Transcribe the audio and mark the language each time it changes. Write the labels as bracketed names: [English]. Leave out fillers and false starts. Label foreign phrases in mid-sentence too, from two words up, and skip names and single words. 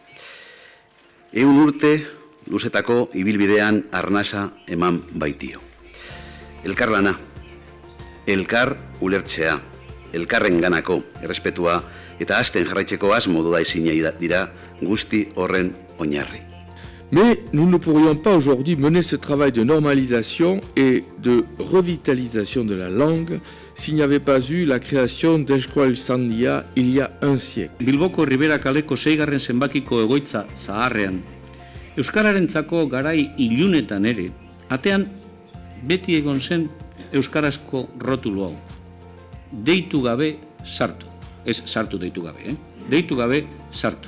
[Basque] 100 urte luzetako ibilbidean arnasa eman baitio. Elkarlana, elkar ulertzea, elkarrenganako errespetua eta hasten jarraitzeko asmo duda ezina dira guzti horren oinarri. [French] Mais nous ne pourrions pas aujourd'hui mener ce travail de normalisation et de revitalisation de la langue s'il n'y avait pas eu la création d'Euskaltzaindia il y a un siècle. [Basque] Bilboko Ribera kaleko 6. zenbakiko egoitza zaharrean, euskararentzako garai ilunetan ere, atean beti egon zen euskarazko rotulu hau. Deitu gabe sartu. Ez sartu deitu gabe, Deitu gabe sartu.